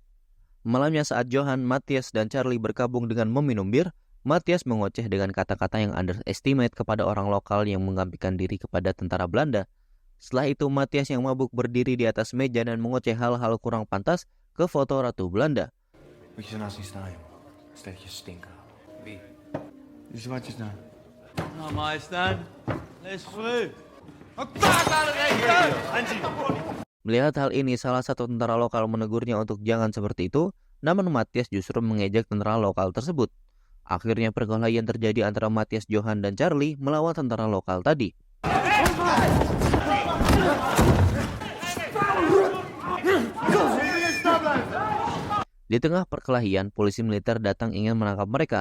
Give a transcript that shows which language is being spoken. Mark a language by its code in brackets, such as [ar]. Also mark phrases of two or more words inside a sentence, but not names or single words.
[id] Malamnya saat Johan, Matthias, dan Charlie berkabung dengan meminum bir, Matthias mengoceh dengan kata-kata yang underestimate kepada orang lokal yang mengabdikan diri kepada tentara Belanda. Setelah itu, Matthias yang mabuk berdiri di atas meja dan mengoceh hal-hal kurang pantas ke foto Ratu Belanda. [nl] Moet je ernaast zien staan, joh. Stelletje stinken. Wie? Die zwartjes daar. Nou, majesteit. Lees voor. [id] Melihat hal ini, salah satu tentara lokal menegurnya untuk jangan seperti itu, namun Matthias justru mengejek tentara lokal tersebut. Akhirnya perkelahian terjadi antara Matthias, Johan, dan Charlie melawan tentara lokal tadi. Di tengah perkelahian, polisi militer datang ingin menangkap mereka.